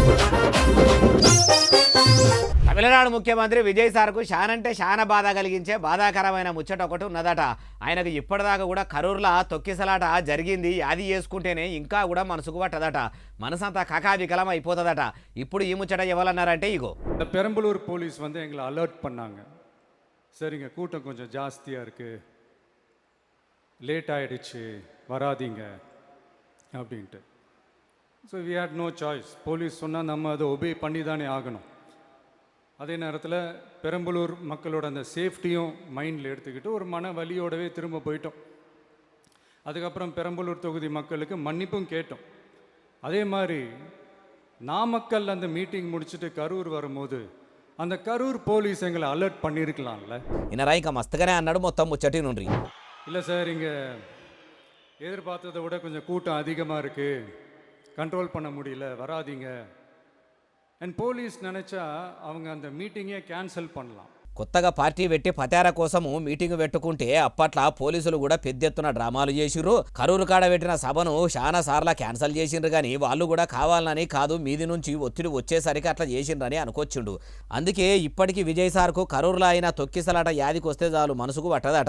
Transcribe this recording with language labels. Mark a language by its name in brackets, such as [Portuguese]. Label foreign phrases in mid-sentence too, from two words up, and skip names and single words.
[Telugu] తమిళనాడు ముఖ్యమంత్రి విజయ్ సార్కు శానంటే శాన బాధ కలిగించే బాధాకరమైన ముచ్చట ఒకటి ఉన్నదట. ఆయనకు ఇప్పటిదాకా కూడా కరూర్లా తొక్కిసలాట జరిగింది. యాది చేసుకుంటేనే ఇంకా కూడా మనసుకు పట్టదట. మనసంతా కకావికలం అయిపోతుందట. ఇప్పుడు ఈ ముచ్చట ఎవరన్నారంటే ఇగో. [Tamil] பெரம்பலூர் போலீஸ் எங்களை அலர்ட் பண்ணாங்க. சரிங்க, கூட்டம் கொஞ்சம் ஜாஸ்தியாக இருக்குது, லேட் ஆகிடுச்சு, வராதிங்க அப்படின்ட்டு. [English] So we had no choice. [Tamil] போலீஸ் சொன்னால் நம்ம அதை ஒபே பண்ணி தானே ஆகணும். அதே நேரத்தில் பெரம்பலூர் மக்களோட அந்த சேஃப்டியும் மைண்டில் எடுத்துக்கிட்டு ஒரு மன வலியோடவே திரும்ப போயிட்டோம். அதுக்கப்புறம் பெரம்பலூர் தொகுதி மக்களுக்கு மன்னிப்பும் கேட்டோம். அதே மாதிரி நாமக்கல் அந்த மீட்டிங் முடிச்சுட்டு கரூர் வரும்போது அந்த கரூர் போலீஸ் எங்களை அலர்ட் பண்ணியிருக்கலாம்ல. [Telugu] ఇనరా ఇంకా మస్తుగానే అన్నాడు మొత్తం ముచ్చటి నుండి. [Tamil] இல்லை சார், இங்கே எதிர்பார்த்ததை விட கொஞ்சம் கூட்டம் அதிகமாக இருக்குது, கண்ட்ரோல் பண்ண முடியல, வராதிங்க. அண்ட் போலீஸ் நினச்சா அவங்க அந்த மீட்டிங்கே கேன்சல் பண்ணலாம். [Telugu] కొత్తగా పార్టీ పెట్టి పతార కోసము మీటింగ్ పెట్టుకుంటే అప్పట్లా పోలీసులు కూడా పెద్ద ఎత్తున డ్రామాలు చేసిర్రు. కరూరు కాడ పెట్టిన సభను చాలా సార్లు క్యాన్సల్ చేసిండ్రు. కానీ వాళ్ళు కూడా కావాలని కాదు, మీది నుంచి ఒత్తిడి వచ్చేసరికి అట్లా చేసిండ్రని అనుకొచ్చిండు. అందుకే ఇప్పటికీ విజయ్ సార్కు కరూరులో అయిన తొక్కిసలాట యాదికి వస్తే చాలు మనసుకు పట్టదట.